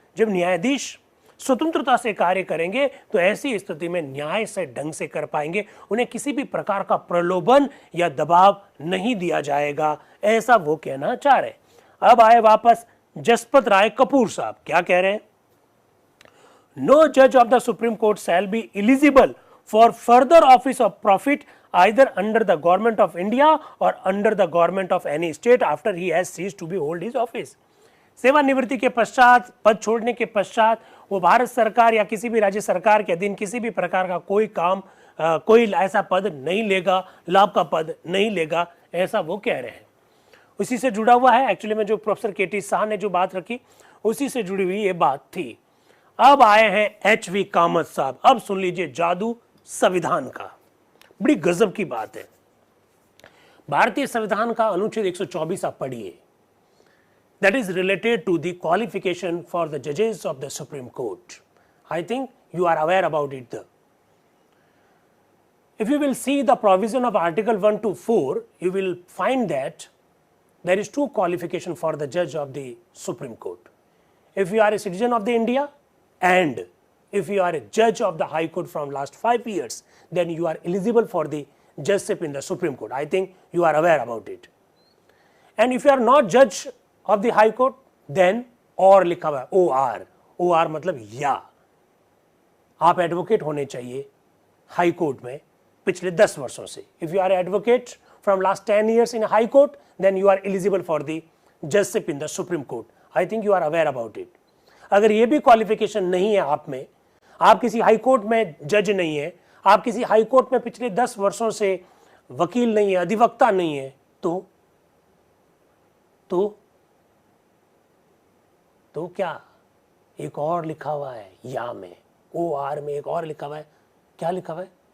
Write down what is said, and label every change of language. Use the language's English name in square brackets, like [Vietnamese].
[Hindi] जब न्यायाधीश स्वतंत्रता से कार्य करेंगे तो ऐसी स्थिति में न्याय से ढंग से कर पाएंगे, उन्हें किसी भी प्रकार का प्रलोभन या दबाव नहीं दिया जाएगा, ऐसा वो कहना चाह रहे। अब आए वापस जसपत राय कपूर साहब। क्या कह रहे हैं? [English] No जज of the supreme court shall be eligible for further office of profit either under the government of India or under the government of any state after he has ceased to be hold his office। [Hindi] सेवानिवृत्ति के पश्चात, पद छोड़ने के पश्चात वो भारत सरकार या किसी भी राज्य सरकार के अधीन किसी भी प्रकार का कोई काम कोई ऐसा पद नहीं लेगा, लाभ का पद नहीं लेगा, ऐसा वो कह रहे हैं। उसी से जुड़ा हुआ है एक्चुअली में जो प्रोफेसर केटी शाह ने जो बात रखी उसी से जुड़ी हुई ये बात थी। अब आए हैं एच.वी. कामत साहब। अब सुन लीजिए जादू संविधान का। बड़ी गजब की बात है। भारतीय संविधान का अनुच्छेद 124 आप पढ़िए। [English] That is related to the qualification for the जजेस of the supreme court. I think you are aware about it. If you will see the provision of article 1 to 4, you will find that there is 2 qualification for the judge of the Supreme Court. If you are a citizen of the India and if you are a judge of the High Court from last 5 years, then you are eligible for the judgeship in the Supreme Court. I think you are aware about it. And if you are not judge of the High Court, then [Hindi] और लिखा हुआ है [English] OR। [Hindi] OR मतलब या आप advocate होने चाहिए high court में पिछले 10 वर्षों से। [English] If you are an advocate from last 10 years in a High Court, then you are eligible for the judgeship in the Supreme Court. I think you are aware about it. [Hindi] अगर ये भी qualification नहीं है आप में, आप किसी high court में जज नहीं है, आप किसी हाई कोर्ट में पिछले 10 वर्षों से वकील नहीं है, अधिवक्ता नहीं है, तो क्या एक और लिखा हुआ है या में OR में एक और लिखा हुआ है। क्या लिखा हुआ है?